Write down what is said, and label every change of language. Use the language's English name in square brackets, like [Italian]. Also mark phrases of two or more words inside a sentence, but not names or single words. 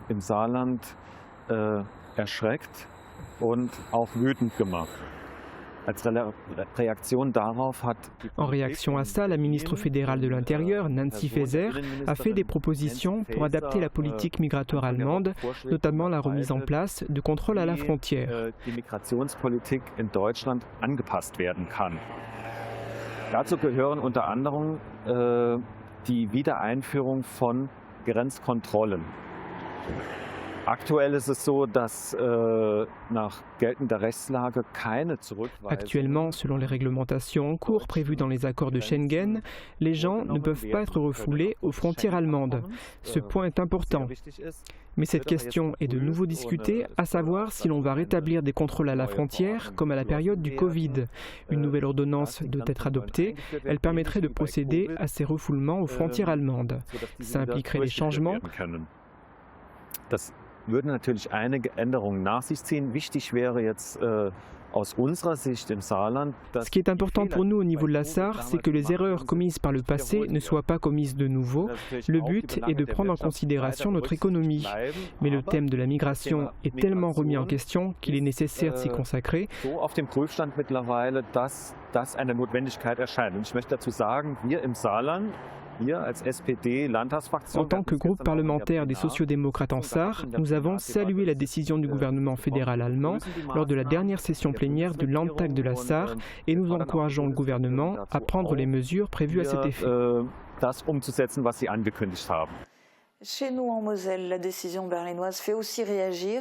[French] En réaction à ça, la ministre fédérale de l'Intérieur, Nancy Faeser, a fait des propositions pour adapter la politique migratoire allemande, notamment la remise en place de contrôles à la frontière. [German] Dazu gehören unter anderem die Wiedereinführung von Grenzkontrollen. [French] Actuellement, selon les réglementations en cours prévues dans les accords de Schengen, les gens ne peuvent pas être refoulés aux frontières allemandes. Ce point est important. Mais cette question est de nouveau discutée, à savoir si l'on va rétablir des contrôles à la frontière comme à la période du Covid. Une nouvelle ordonnance doit être adoptée. Elle permettrait de procéder à ces refoulements aux frontières allemandes. Ça impliquerait des changements. [German] Das würde natürlich einige Änderungen nach sich ziehen. Wichtig wäre jetzt aus unserer Sicht im Saarland, [French] Ce qui est important pour nous au niveau de la Sarre, c'est que les erreurs commises par le passé ne soient pas commises de nouveau. Le but est de prendre en considération notre économie. Mais le thème de la migration est tellement remis en question qu'il est nécessaire de s'y consacrer. [German] So auf dem Prüfstand mittlerweile, dass dass eine Notwendigkeit erscheint. Und ich möchte dazu sagen, wir im Saarland, [French] en tant que groupe parlementaire des sociodémocrates en Sarre, nous avons salué la décision du gouvernement fédéral allemand lors de la dernière session plénière du Landtag de la Sarre et nous encourageons le gouvernement à prendre les mesures prévues à cet effet. Chez nous en Moselle, la décision berlinoise fait aussi réagir.